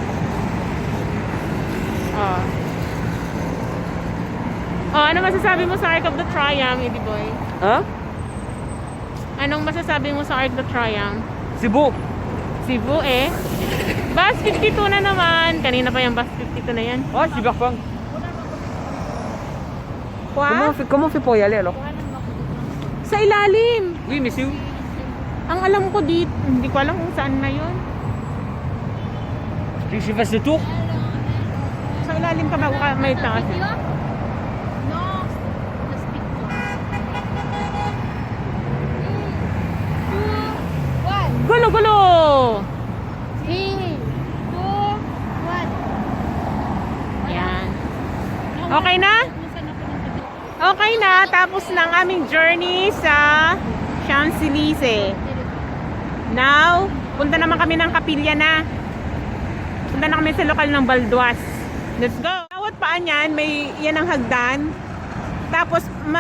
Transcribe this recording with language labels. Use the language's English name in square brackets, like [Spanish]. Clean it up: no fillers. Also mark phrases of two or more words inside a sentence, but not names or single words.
[Filipino] Oh. Oh, ano masasabi mo sa Arc of the Triumph, Eddie Boy? Ha? Anong masasabi mo sa Arc of the Triumph? Cebu. Cebu eh. Bus 52 na naman. Kanina pa yung bus 52 na yan. Ah, Cyberpunk. [English] What? [French] Comment on fait pour y aller alors? [Filipino] Sa ilalim. [French] Oui, mais c'est où? [Filipino] Ang alam ko dito, hindi ko alam kung saan na yun. [French] Tu veux que je fasse le tour? [Filipino] Sa ilalim ka bago ka may taas. eh. [English] No, just picture. 2, 1. [Filipino] Gulo-gulo! 3, 2, 1. Yan. Okay na? Okay na. Tapos ng aming journey sa Champs-Élysées. Now, punta naman kami ng Kapilya na. Punta na kami sa lokal ng Balduas. [English] Let's go! [Filipino] Bawat paan yan, may yan ang hagdan. Tapos, mga